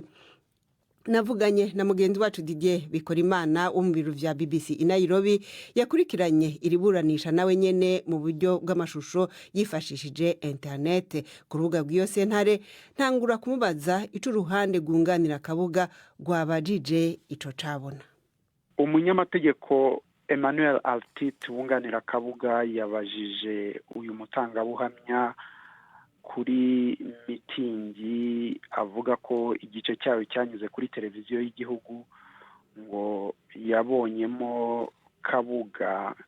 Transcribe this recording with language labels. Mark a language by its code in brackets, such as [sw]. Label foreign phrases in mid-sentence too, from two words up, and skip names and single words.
[rn] Navuganye na mugenzi wacu Didier Bikorimana wo mu biro vya BBC i Nairobi yakurikiranye iriburanisha nawe nyene mu buryo bw'amashusho yifashishije internet ku rubuga rw'iyo sentare. Ntangura kumubaza ico uruhande rwunganira Kabuga rwabajije ico cabona. [rw] Umunyamategeko Emmanuel Altit wunganira Kabuga yabajije uyu mutangabuhamya kuri mitingi avuga ko igice cyayo cyanyuze kuri televiziyo y'igihugu ngo yabonyemo Kabuga